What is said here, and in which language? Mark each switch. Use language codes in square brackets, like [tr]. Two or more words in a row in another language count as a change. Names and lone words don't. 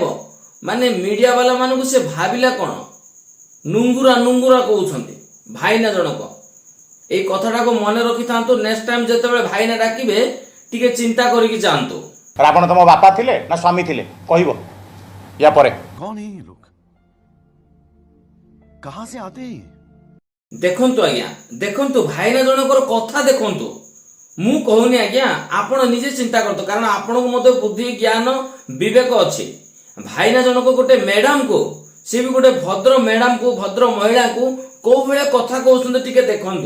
[or] ମାନେ ମିଡିଆ ବାଲା ମାନଙ୍କୁ ସେ ଭାବିଲା କଣ? ନୁଙ୍ଗୁରା କହୁଛନ୍ତି ଭାଇନା ଜଣକ। ଏଇ କଥାଟାକୁ ମନେ ରଖିଥାନ୍ତୁ। [en] next time [or] ଯେତେବେଳେ ଭାଇନା ଡାକିବେ ଟିକେ ଚିନ୍ତା କରିକି ଯାଆନ୍ତୁ। ରାବଣ ତମ ବାପା ଥିଲେ ନା ସ୍ୱାମୀ ଥିଲେ କହିବ ୟା ପରେ। [hi] कौन है ये लोग? कहां से आते हैं? [or] ଦେଖନ୍ତୁ ଆଜ୍ଞା, ଦେଖନ୍ତୁ ଭାଇନା ଜଣଙ୍କର କଥା ଦେଖନ୍ତୁ। ମୁଁ କହୁନି ଆଜ୍ଞା, ଆପଣ ନିଜେ ଚିନ୍ତା କରନ୍ତୁ, କାରଣ ଆପଣଙ୍କୁ ମଧ୍ୟ ବୁଦ୍ଧି ଜ୍ଞାନ ବିବେକ ଅଛି। ଭାଇନା ଜଣକ ଗୋଟେ ମ୍ୟାଡାମକୁ, ସେ ବି ଗୋଟେ ଭଦ୍ର ମ୍ୟାଡାମକୁ, ଭଦ୍ର ମହିଳାକୁ କୋଉ ଭଳିଆ କଥା କହୁଛନ୍ତି ଟିକେ ଦେଖନ୍ତୁ।